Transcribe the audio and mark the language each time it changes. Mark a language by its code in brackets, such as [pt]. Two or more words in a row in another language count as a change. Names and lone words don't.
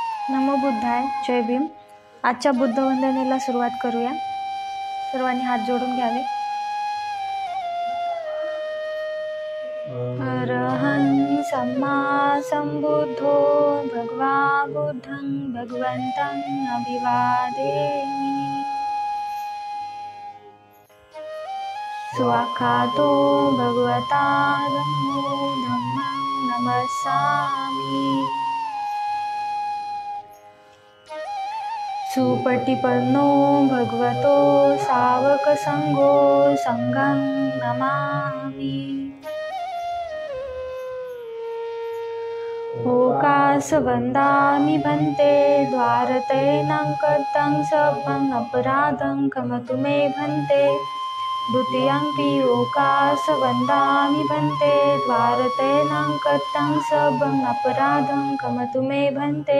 [mr] नमो बुद्धाय. जय भीम. आजच्या बुद्ध वंदनेला सुरुवात करूया. सर्वांनी हात जोडून घ्यावे. [pi] अरहं सम्मा संबुद्धो भगवा बुद्धं भगवन्तं अभिवादेमि. स्वाखातो भगवता धम्मं नमस्सामि. सुपटिपन्नो भगवतो सावकसंघो संघं नमामि. ओकासवन्दामि भन्ते द्वारतैनं कर्तं सभं अपराधं क्षमतु मे भन्ते. द्वितीयंपि ओकासवन्दामि भन्ते द्वारतैनं कर्तं सभं अपराधं क्षमतु मे भन्ते.